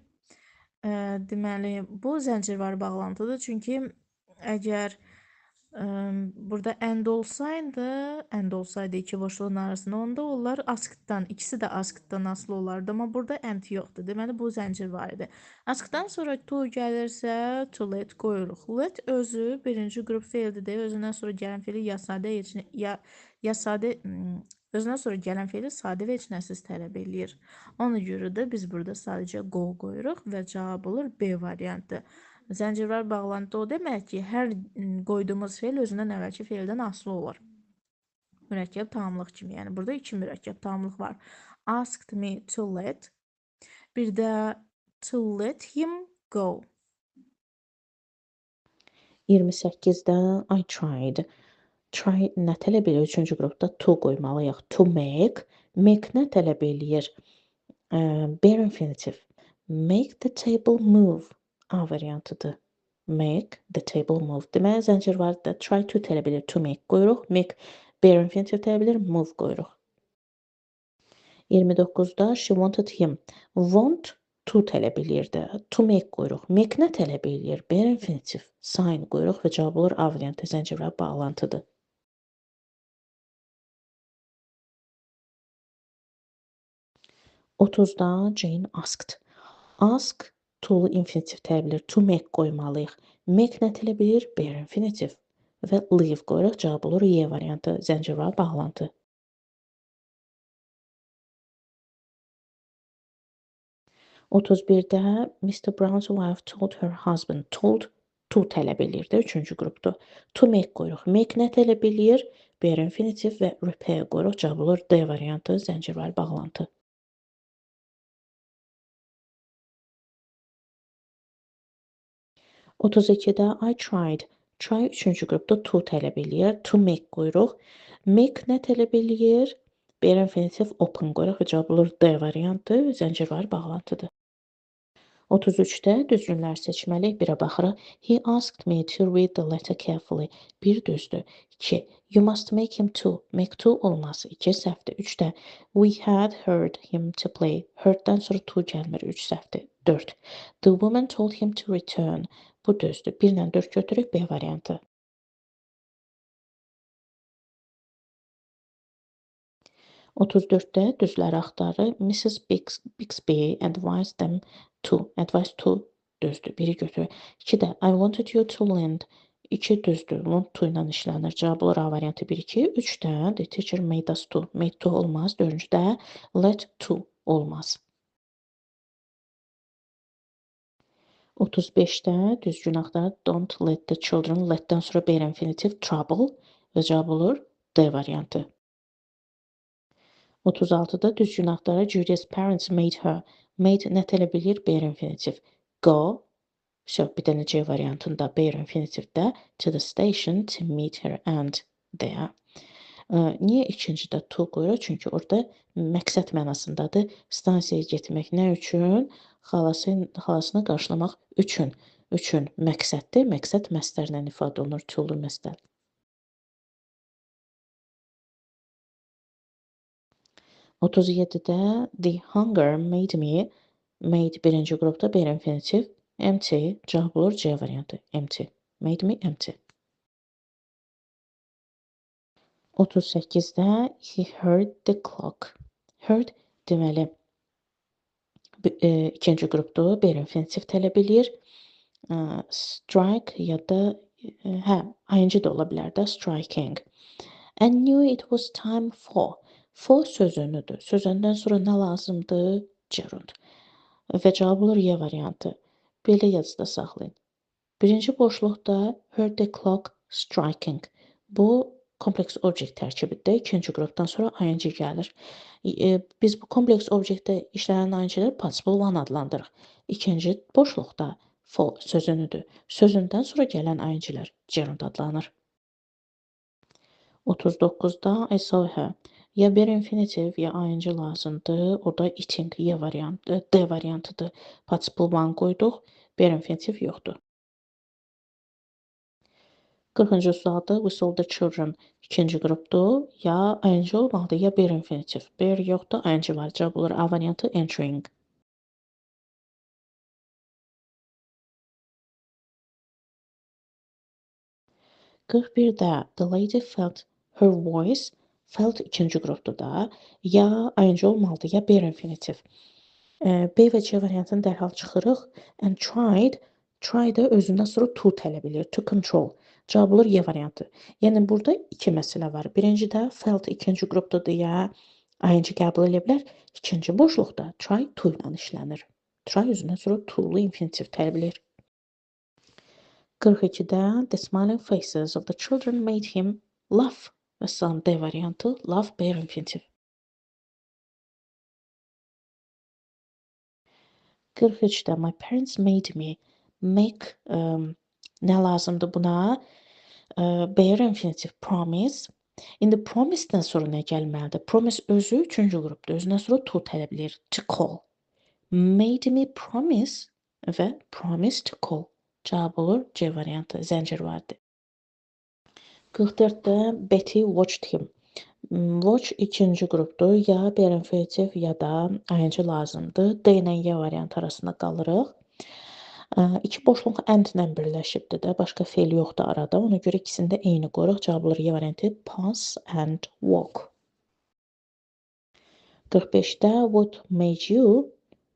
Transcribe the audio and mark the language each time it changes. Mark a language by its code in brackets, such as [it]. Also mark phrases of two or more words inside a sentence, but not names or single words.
[az] Deməli, bu zəncirvar bağlantıdır. Çünki əgər burada and olsaydı iki boşluğun arasında, onda onlar askdan, ikisi də askdan asılı olardı. Amma burada and yoxdur. Deməli, bu zəncir var idi. Askdan sonra to gəlirsə, [en] to let qoyuruq. [az] Let özü birinci qrup feildir. Özündən sonra gələn feili özündən sonra gələn feili sadə və içnəsiz tələb eləyir. Ona görə də biz burada sadəcə go qoyuruq və cavab olur B variantı. Zəncirvar bağlantı o demək ki, hər qoyduğumuz feil özündən əvvəlki feildən asılı olur. Mürəkkəb tamamlıq kimi. Yəni burada iki mürəkkəb tamamlıq var. [en] Asked me to let. [az] Bir də [en] to let him go. 28-də I tried. [az] Try nə tələb edir? Üçüncü qrupda to qoymalıyıq. [en] To make. Make [az] nə tələb eləyir? [en] Bare infinitiv. Make the table move. A variantıdır. Make the table move. [az] Deməli, zəncirvarda [en] try to [az] tələb edir. [en] To make qoyuruq. Make bare infinitiv [az] tələb edir. [en] Move qoyuruq. 29-da she wanted him. Want to [az] tələb eləyirdi. [en] To make qoyuruq. Make [az] nə tələb eləyir? [en] Bare infinitiv. [az] Sign qoyuruq və cavab olur A variantı. Zəncirvar bağlantıdır. [en] 30-da Jane asked. [az] Ask to-lu infinitiv tələ bilir. [en] To make qoymalıyıq. [az] Make nə tələ bilir? [en] Bare infinitiv. [az] Və leave qoyuruq. Cavab olur Y variantı. Zəncirvar bağlantı. 31-də Mr. [en] Brown's wife told her husband. [az] Told to tələb eləyir də 3-cü qrupdur. [en] To make qoyuruq. [az] Make nə tələb eləyir? [en] Bare infinitiv və repair qoyuruq. [az] Cavab olur D variantı. Zəncirvar bağlantı. 32-də [en] I tried. [az] Try 3-cü qrupda to tələb eləyir. [en] To make [az] qoyuruq. Make nə tələb eləyir? [en] Bare infinitiv open qoyuruq. [az] Cavab olur D variantı. Zəncirvar bağlantıdır. 33-də düzgünlər seçməliyik. Birə baxırıq. [en] He asked me to read the letter carefully. [az] Bir düzdür. 2. [en] You must make him to. Make to [az] olmaz. 2 səhvdir. [en] 3-də we had heard him to play. [az] Heard'dan sonra to gəlmir. 3 səhvdir. 4. [en] The woman told him to return. [az] Bu düzdür. 1 ilə 4 götürük. B variantı. 34-də düzləri axtarır. [en] Mrs. Bixby advised them to. Advised to [az] düzdür. 1-i götürür. [en] 2-də I wanted you to lend. 2 düzdür. Lend to [az] ilə işlənir. Cavab olur A variantı 1-2. [en] 3-də the teacher made us to. Made to [az] olmaz. 4-cüdə [en] let to [az] olmaz. 35-də düzgün axtarır. [en] Don't let the children. [az] Let'dən sonra [en] bare infinitiv trouble [az] və cavab olur D variantı. 36-da düzgün axtarır. [en] Julia's parents made her. Made [az] nə tələb eləyir? [en] Bare infinitiv. Go. [az] Bir dənə C variantında [en] bare infinitivdə to the station to meet her and there. [az] Niyə ikincidə to qoyuruq? Çünki orada məqsəd mənasındadır. Stansiyaya getmək nə üçün? Xalasını qarşılamaq üçün. Üçün məqsəddir. Məqsəd məstərlə ifadə olunur. To-lu məstər. [en] 37-də the hunger made me. Made [az] birinci qrupda [en] bare infinitiv. [az] Empty. Cavab olur C variantı. [en] Empty. Made me empty. 38-də he heard the clock. [az] Heard deməli ikinci qrupdur. Bare infinitiv tələb eləyir. Strike ya da ing də ola bilər də. [en] Striking. I knew it was time for. [az] For sözünüdür. Sözündən sonra nə lazımdır? Gerund. Və cavab olur Y variantı. Belə yazıda saxlayın. Birinci boşluqda [en] heard the clock striking. [az] Bu kompleks object tərkibidir. İkinci qrupdan sonra ing gəlir. Biz bu kompleks objektdə işlənən ing-ləri [en] participle one [az] adlandırırıq. İkinci boşluqda for sözünüdür. Sözündən sonra gələn ing-lər gerund adlanır. [en] 39-da I saw her. [az] Ya bare infinitiv ya ing lazımdır. O da eating Y variantı, D variantıdır. [en] Participle one [az] qoyduq. Bare infinitiv yoxdur. 40-cı sualda [en] we saw the children. [az] İkinci qrupdur. Ya ing olmalıdır ya bare infinitiv. Bare yoxdur, ing var. Cavab olur A variantı entering. [en] 41-də the lady felt her voice. [az] Felt ikinci qrupdur da. Ya ing olmalıdır ya bare infinitiv. B və C variantını dərhal çıxırıq. [en] And tried. [az] Try da özündən sonra to tələb edir. [en] To control. [az] Cavab olur Y variantı. Yəni burada iki məsələ var. Birincidə felt ikinci qrupdadır ya ing qəbul edə bilər. İkinci boşluqda [en] try to [az] ilə işlənir. Try özündən sonra to-lu infinitiv tələb edir. [en] 42-də the smiling faces of the children made him laugh. [az] Məsələn, D variantı [en] laugh bare infinitiv. 43-də my parents made me. [az] Make nə lazımdır buna? [en] Bare infinitiv promise. [az] İndi promise-dən sonra nə gəlməlidir? Promise özü üçüncü qrupdur. Özündən sonra to tələb edir. [en] To call. Made me promise və promise to call. [az] Cavab olur C variantı. Zəncir vardı. 44-də [en] Betty watched him. [az] Watch ikinci qrupdur. Ya bare infinitiv ya da ing lazımdır. D ilə Y variantı arasında qalırıq. İki boşluq and ilə birləşibdir də. Başqa fe'l yoxdur arada. Ona görə ikisini də eyni qoyuruq. Cavab olur Y variantı. [en] Pass and walk. 45-də what made you?